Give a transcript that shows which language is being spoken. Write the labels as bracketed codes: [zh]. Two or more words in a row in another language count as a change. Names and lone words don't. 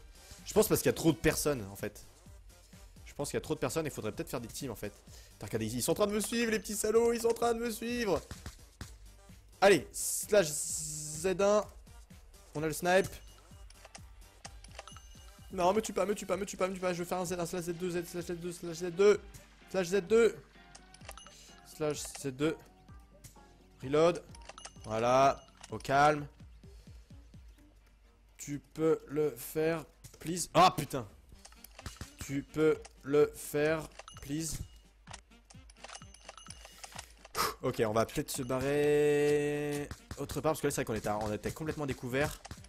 [fr] Je pense parce qu'il y a trop de personnes en fait. Je pense qu'il y a trop de personnes et il faudrait peut-être faire des teams en fait. Regardez, ils sont en train de me suivre, les petits salauds. Ils sont en train de me suivre. Allez. Slash Z1. On a le snipe. Non, me tue pas, me tue pas, me tue pas, me tue pas. Je vais faire un slash Z2, slash Z2, slash Z2. Slash Z2. Slash Z2. Reload. Voilà. Au calme. Tu peux le faire, please. Ah putain. Tu peux le faire, please. Ok, on va peut-être se barrer autre part parce que là c'est vrai qu'on était complètement découvert.